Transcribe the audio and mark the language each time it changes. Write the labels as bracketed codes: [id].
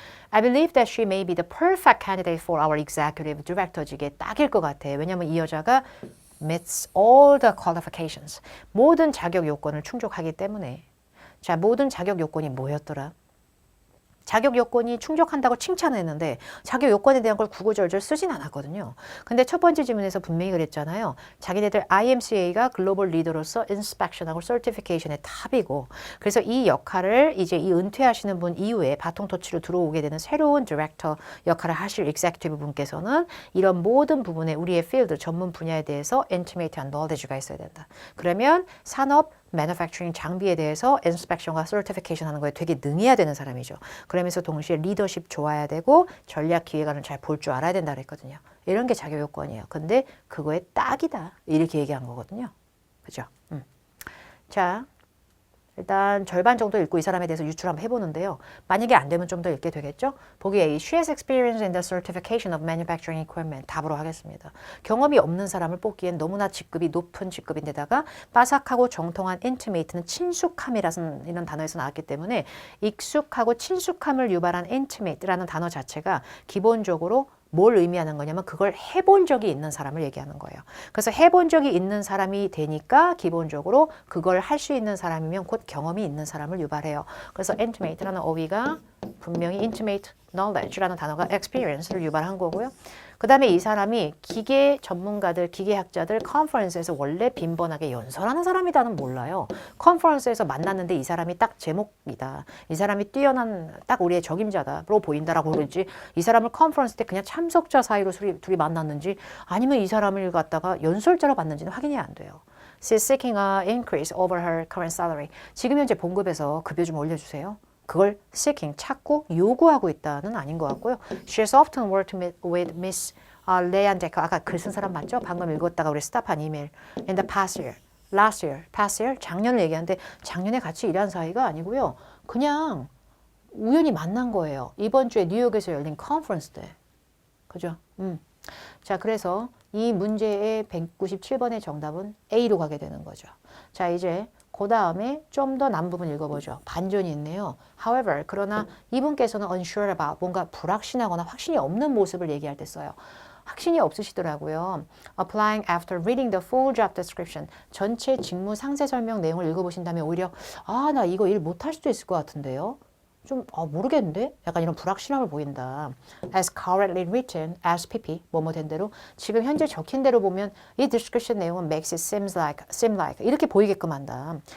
[en] I believe that she may be the perfect candidate for our executive director직에 [ko] 딱일 것 같아. 왜냐면 이 여자가 [en] meets all the qualifications. [ko] 모든 자격 요건을 충족하기 때문에. 자, 모든 자격 요건이 뭐였더라? 자격 요건이 충족한다고 칭찬했는데 자격 요건에 대한 걸 구구절절 쓰진 않았거든요. 근데 첫 번째 질문에서 분명히 그랬잖아요. 자기네들 IMCA가 글로벌 리더로서 인스펙션하고 서티피케이션의 탑이고 그래서 이 역할을 이제 이 은퇴하시는 분 이후에 바통 터치로 들어오게 되는 새로운 디렉터 역할을 하실 executive 분께서는 이런 모든 부분에 우리의 필드 전문 분야에 대해서 intimate한 knowledge가 있어야 된다. 그러면 산업 manufacturing 장비에 대해서 inspection과 certification 하는 거에 되게 능해야 되는 사람이죠. 그러면서 동시에 리더십 좋아야 되고 전략 기획안을 잘 볼 줄 알아야 된다 그랬거든요. 이런 게 자격 요건이에요. 근데 그거에 딱이다. 이렇게 얘기한 거거든요. 그죠? 자, 일단 절반 정도 읽고 이 사람에 대해서 유출 한번 해보는데요. 만약에 안 되면 좀 더 읽게 되겠죠? 보기 A. [en] She has experience in the certification of manufacturing equipment. [ko] 답으로 하겠습니다. 경험이 없는 사람을 뽑기엔 너무나 직급이 높은 직급인데다가 빠삭하고 정통한 intimate는 친숙함이라는 이런 단어에서 나왔기 때문에 익숙하고 친숙함을 유발한 intimate라는 단어 자체가 기본적으로 뭘 의미하는 거냐면 그걸 해본 적이 있는 사람을 얘기하는 거예요. 그래서 해본 적이 있는 사람이 되니까 기본적으로 그걸 할 수 있는 사람이면 곧 경험이 있는 사람을 유발해요. 그래서 intimate라는 어휘가 분명히 [en] intimate knowledge [ko] 라는 단어가 experience를 유발한 거고요. 그 다음에 이 사람이 기계 전문가들, 기계학자들 컨퍼런스에서 원래 빈번하게 연설하는 사람이다는 몰라요. 컨퍼런스에서 만났는데 이 사람이 딱 제목이다. 이 사람이 뛰어난 딱 우리의 적임자다로 보인다라고 그러지. 이 사람을 컨퍼런스 때 그냥 참석자 사이로 둘이 만났는지 아니면 이 사람을 갖다가 연설자로 봤는지는 확인이 안 돼요. [en] She's seeking a increase over her current salary. [ko] 지금 현재 봉급에서 급여 좀 올려주세요. 그걸 seeking, 찾고 요구하고 있다는 아닌 것 같고요. [en] She has often worked with Miss Leanne Decker. [ko] 아까 글 쓴 사람 맞죠? 방금 읽었다가 우리 스탑한 이메일. [en] In the past year, last year, past year, [ko] 작년을 얘기하는데 작년에 같이 일한 사이가 아니고요. 그냥 우연히 만난 거예요. 이번 주에 뉴욕에서 열린 컨퍼런스 때. 그죠? 자, 그래서 이 문제의 197번의 정답은 A로 가게 되는 거죠. 자, 이제 그 다음에 좀 더 남 부분 읽어보죠. 반전이 있네요. However, 그러나 이분께서는 [en] unsure about [ko] 뭔가 불확신하거나 확신이 없는 모습을 얘기할 때 써요. 확신이 없으시더라고요. [en] Applying after reading the full job description. [ko] 전체 직무 상세 설명 내용을 읽어보신 다음에 오히려 나 이거 일 못할 수도 있을 것 같은데요. 좀 모르겠는데? 약간 이런 불확실함을 보인다. [en] As currently written, [ko] as pp, 뭐뭐 된 대로 지금 현재 적힌 대로 보면 이 description 내용은 [en] makes it seem like [ko] 이렇게 보이게끔 한다.